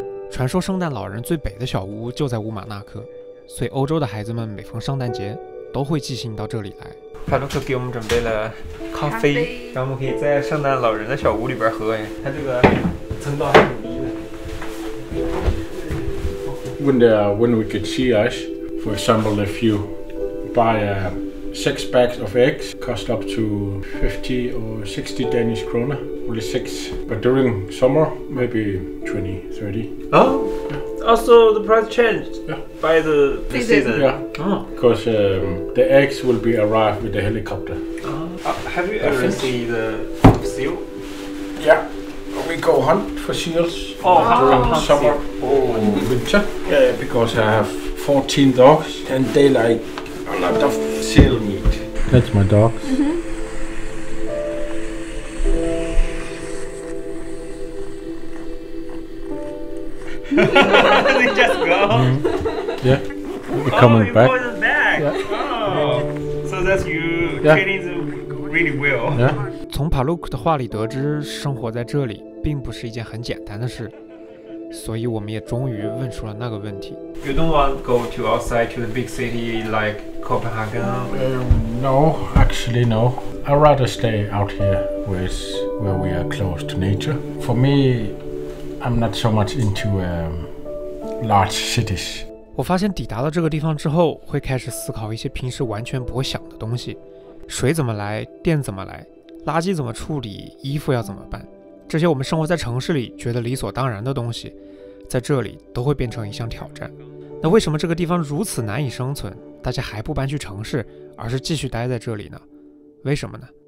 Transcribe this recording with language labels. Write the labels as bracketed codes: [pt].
[zh] 传说圣诞老人最北的小屋就在乌马纳克，所以欧洲的孩子们每逢圣诞节都会寄信到这里来。帕洛克给我们准备了咖啡，然后我们可以在圣诞老人的小屋里边喝哎，它这个层高还挺低的。 [en] When we get sea ice, for example, if you buy 6 bags of eggs, cost up to 50 or 60 Danish kroner, only 6. But during summer, maybe 20, 30. Oh, also the price changed by the season. Yeah, because the eggs will be arrived with the helicopter. Have you ever seen the seal? Yeah, we go hunt for seals during summer or winter. Yeah, because I have 14 dogs and they like a lot of seal meat. That's my dog. They just go. Yeah, we're coming back. Oh, you brought them back. Oh, so that's you training them really well. Yeah. [zh] 从帕鲁克的话里得知，生活在这里并不是一件很简单的事，所以我们也终于问出了那个问题。 [en] You don't want to go to outside to the big city like Copenhagen? No, actually no. I'd rather stay out here where we are close to nature. For me, I'm not so much into large cities. [zh] 我发现抵达了这个地方之后，会开始思考一些平时完全不会想的东西：水怎么来，电怎么来，垃圾怎么处理，衣服要怎么办。这些我们生活在城市里觉得理所当然的东西，在这里都会变成一项挑战。那为什么这个地方如此难以生存，大家还不搬去城市，而是继续待在这里呢？为什么呢？